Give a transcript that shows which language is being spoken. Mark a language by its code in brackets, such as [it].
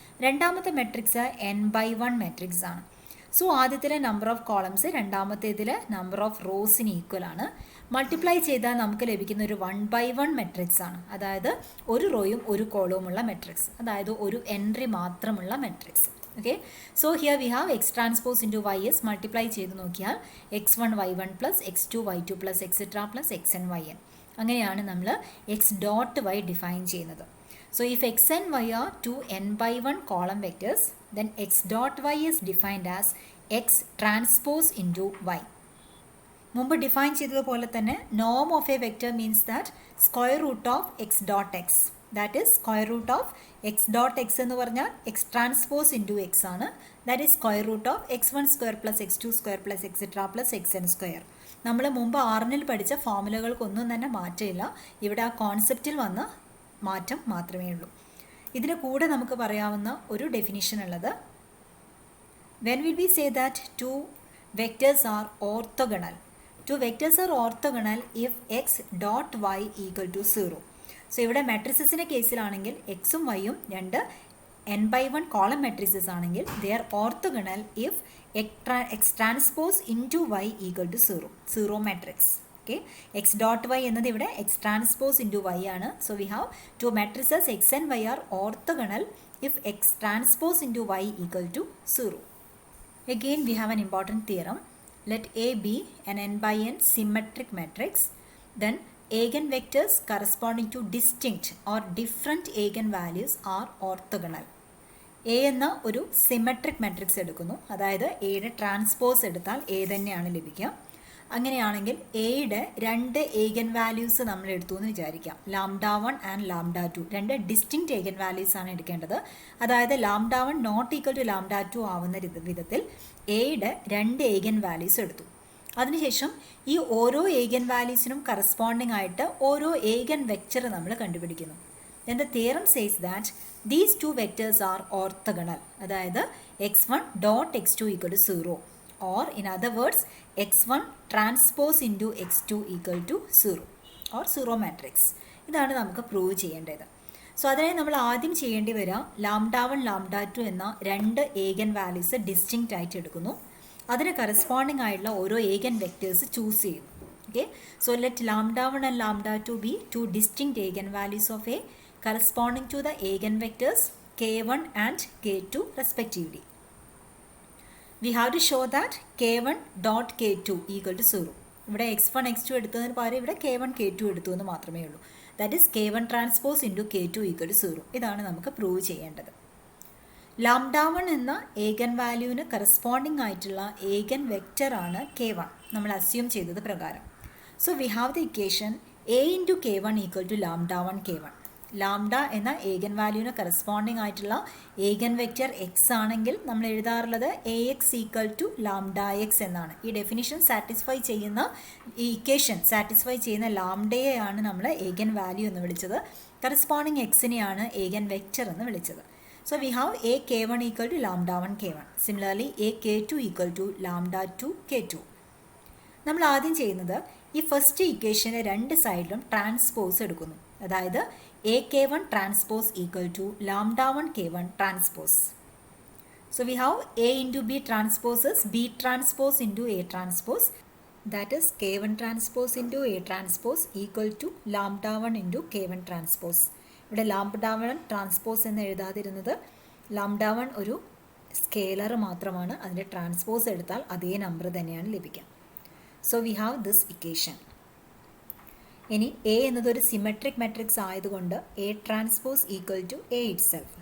[ml] രണ്ടാമത്തെ matrix n/1 matrix ആണ്. So ആദ്യത്തിലെ number of columns രണ്ടാമത്തേതിലെ number of Rosin equal ആണ്. Multiply ചെയ്താൽ നമുക്ക് ലഭിക്കുന്ന ഒരു 1/1 മെട്രിക്സ് ആണ്. അതായത് ഒരു റോയും ഒരു കോളവുമുള്ള മെട്രിക്സ്, അതായത് ഒരു എൻട്രി മാത്രമുള്ള matrix. [en] Okay, so here we have x transpose into y is multiply [ml] ചെയ്ത് നോക്കിയാൽ [en] x1 y1 plus x2 y2 plus etc plus xn yn. [ml] അങ്ങനെയാണ് നമ്മൾ x dot y ഡിഫൈൻ ചെയ്യുന്നത്. [en] So if x and y are two n by 1 column vectors, then x dot y is defined as x transpose into y. [ml] മുമ്പ് define ചെയ്തതുപോലെ തന്നെ [en] norm of a vector means that square root of x dot x. That is square root of x dot x [ml] എന്ന് പറഞ്ഞാൽ [en] x transpose into x ആണ്. That is square root of x1 square plus x2 square plus etc plus xn square. [ml] നമ്മൾ മുമ്പ് ആറിനിൽ പഠിച്ച ഫോമുലകൾക്കൊന്നും തന്നെ മാറ്റമില്ല. ഇവിടെ ആ കോൺസെപ്റ്റിൽ വന്ന മാറ്റം മാത്രമേ ഉള്ളൂ. ഇതിന് കൂടെ നമുക്ക് പറയാവുന്ന ഒരു ഡെഫിനിഷൻ ഉള്ളത്, [en] when will we say that two vectors are orthogonal? Two vectors are orthogonal if x dot y equal to 0. [ml] So ഇവിടെ മാട്രിസസിൻ്റെ കേസിലാണെങ്കിൽ എക്സും വൈയും രണ്ട് n by 1 കോളം മാട്രിസസ് ആണെങ്കിൽ [en] They are orthogonal if x transpose into y equal to 0. Zero matrix. Okay, x dot y എന്നത് ഇവിടെ x transpose into y ആണ്. So we have two matrices x and y are orthogonal if x transpose into y equal to 0. Again we have an important theorem. Let A be an n by n symmetric matrix. Then eigenvectors corresponding to distinct or different eigenvalues are orthogonal. [ml] A എന്ന ഒരു symmetric matrix എടുക്കുന്നു. അതായത് എയുടെ transpose എടുത്താൽ A തന്നെയാണ് ലഭിക്കുക. അങ്ങനെയാണെങ്കിൽ എയുടെ രണ്ട് ഏഗൻ വാല്യൂസ് നമ്മൾ എടുത്തു എന്ന് വിചാരിക്കാം. λ1 ആൻഡ് λ2 രണ്ട് ഡിസ്റ്റിങ്ക്റ്റ് ഏഗൻ വാല്യൂസ് ആണ് എടുക്കേണ്ടത്. അതായത് λ1 നോട്ട് ഈക്വൽ ടു λ2 ആവുന്ന വിധത്തിൽ എയുടെ രണ്ട് ഏഗൻ വാല്യൂസ് എടുത്തു. അതിനുശേഷം ഈ ഓരോ ഏഗൻ വാല്യൂസിനും കറസ്പോണ്ടിങ് ആയിട്ട് ഓരോ ഏഗൻ വെക്റ്റർ നമ്മൾ കണ്ടുപിടിക്കുന്നു. [en] Then the theorem says that these two vectors are orthogonal. [ml] അതായത് [en] x1 dot x2 equal to 0. Or in other words, x1 transpose into x2 equal to 0 or 0 matrix. [ml] ഇതാണ് നമുക്ക് പ്രൂവ് ചെയ്യേണ്ടത്. സോ അതിനായി നമ്മൾ ആദ്യം ചെയ്യേണ്ടി വരിക λ1 λ2 എന്ന രണ്ട് ഏഗൻ വാല്യൂസ് ഡിസ്റ്റിങ്ക്റ്റ് ആയിട്ട് എടുക്കുന്നു. അതിന് കറസ്പോണ്ടിങ് ആയിട്ടുള്ള ഓരോ ഏഗൻ വെക്റ്റേഴ്സ് ചൂസ് ചെയ്യുന്നു. [en] Okay, so let λ1 and λ2 be two distinct eigen values of A corresponding to the eigenvectors k1 and k2 respectively. We have to show that k1 dot k2 equal to 0. [ml] ഇവിടെ x1 x2 എടുത്തതിന് പകരം ഇവിടെ k1 k2 എടുത്തു എന്ന് മാത്രമേ ഉള്ളൂ. [en] That is k1 transpose into k2 equal to 0. [ml] ഇതാണ് നമുക്ക് പ്രൂവ് ചെയ്യേണ്ടത്. λ1 എന്ന ഏഗൻ വാല്യൂവിന് കറസ്പോണ്ടിങ് ആയിട്ടുള്ള ഏഗൻ വെക്റ്റർ ആണ് k1 നമ്മൾ അസ്യൂം ചെയ്തത് പ്രകാരം. [en] So we have the equation a into k1 equal to λ1 k1. [ml] Lambda എന്ന ഏഗൻ വാല്യൂവിന് കറസ്പോണ്ടിങ് ആയിട്ടുള്ള ഏഗൻ വെക്റ്റർ എക്സ് ആണെങ്കിൽ നമ്മൾ എഴുതാറുള്ളത് A X equal to lambda X എന്നാണ്. ഈ ഡെഫിനിഷൻ സാറ്റിസ്ഫൈ ചെയ്യുന്ന ഈ ഇക്വേഷൻ സാറ്റിസ്ഫൈ ചെയ്യുന്ന ലാംഡയെയാണ് നമ്മൾ ഏഗൻ വാല്യൂ എന്ന് വിളിച്ചത്. കറസ്പോണ്ടിങ് എക്സിനെയാണ് ഏഗൻ വെക്റ്റർ എന്ന് വിളിച്ചത്. [en] So we have A k1 equal to λ1 k1. Similarly A k2 equal to λ2 k2. [ml] നമ്മൾ ആദ്യം ചെയ്യുന്നത് ഈ ഫസ്റ്റ് ഇക്വേഷൻ്റെ രണ്ട് സൈഡിലും ട്രാൻസ്പോസ് എടുക്കുന്നു. [en] അതായത് a k1 transpose equal to λ1 k1 transpose. So we have a into b transposes b transpose into a transpose. That is k1 transpose into a transpose equal to λ1 into k1 transpose. [ml] ഇവിടെ λ1 transpose എന്ന് എഴുതാതിരുന്നത് λ1 ഒരു scalar മാത്രമാണ്. അതിൻ്റെ transpose എടുത്താൽ അതേ number തന്നെയാണ് ലഭിക്കുക. [en] So we have this equation. [ml] ഇനി എ എന്നതൊരു സിമെട്രിക് മാട്രിക്സ് ആയതുകൊണ്ട് [en] A transpose equal to A itself.